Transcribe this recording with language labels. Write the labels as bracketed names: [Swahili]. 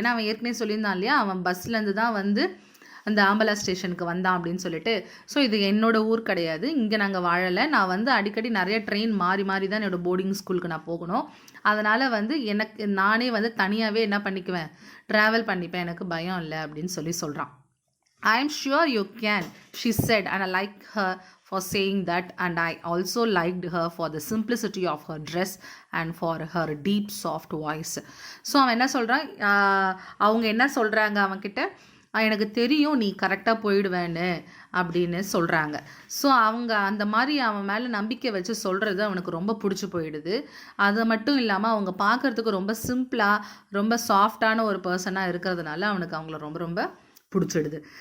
[Tamil] ஏன்னா அவன் ஏற்கனவே சொல்லியிருந்தான் இல்லையா, அவன் பஸ்லேருந்து தான் வந்து அந்த ஆம்பலா ஸ்டேஷனுக்கு வந்தான் அப்படின்னு சொல்லிட்டு. ஸோ இது என்னோட ஊர் கிடையாது, இங்கே நாங்கள் வாழலை. நான் வந்து அடிக்கடி நிறைய ட்ரெயின் மாறி மாறி தான் என்னோடய போர்டிங் ஸ்கூலுக்கு நான் போகணும். அதனால் வந்து நானே வந்து தனியாகவே என்ன பண்ணிக்குவேன், ட்ராவல் பண்ணிப்பேன், எனக்கு பயம் இல்லை அப்படின்னு சொல்கிறான். [English] I am sure you can she said and I like her for saying that and I also liked her for the simplicity of her dress and for her deep soft voice. [Tamil] So அவன் என்ன சொல்கிறான், அவங்க என்ன சொல்கிறாங்க அவன்கிட்ட, எனக்கு தெரியும் நீ கரெக்டாக போயிடுவேன்னு அப்படின்னு சொல்கிறாங்க. ஸோ அவங்க அந்த மாதிரி அவன் மேலே நம்பிக்கை வச்சு சொல்கிறது அவனுக்கு ரொம்ப பிடிச்சி போயிடுது. அது மட்டும் இல்லாமல் அவங்க பார்க்குறதுக்கு ரொம்ப சிம்பிளாக ரொம்ப சாஃப்டான ஒரு பர்சனாக இருக்கிறதுனால அவனுக்கு அவங்கள ரொம்ப ரொம்ப பிடிச்சிடுது.